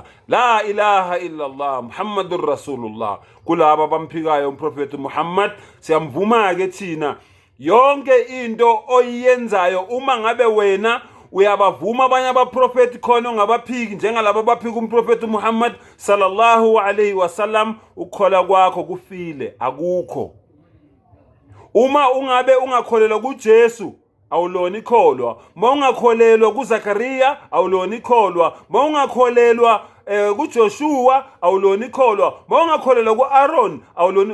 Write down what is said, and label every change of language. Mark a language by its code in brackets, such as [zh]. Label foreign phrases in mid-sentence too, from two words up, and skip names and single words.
[ar] لا إله إلا الله محمد رسول الله. [zu] Kulaba bamphikayo umprofeti Muhammad, siyamvuma ke thina yonke into oyenzayo uma ngabe wena uyabavuma abanye abaprofeti khona ongabaphiki njengalabo abaphika umprofeti Muhammad [ar] صلى الله عليه وسلم, [zu] ukukhola kwakho kufile, akukho. Uma ungabe ungakholelwa kuJesu awulona ikholwa, uma ungakholelwa kuZakaria awulona ikholwa, uma ungakholelwa kuJoshua awulona ikholwa, uma ungakholelwa kuAaron awulona.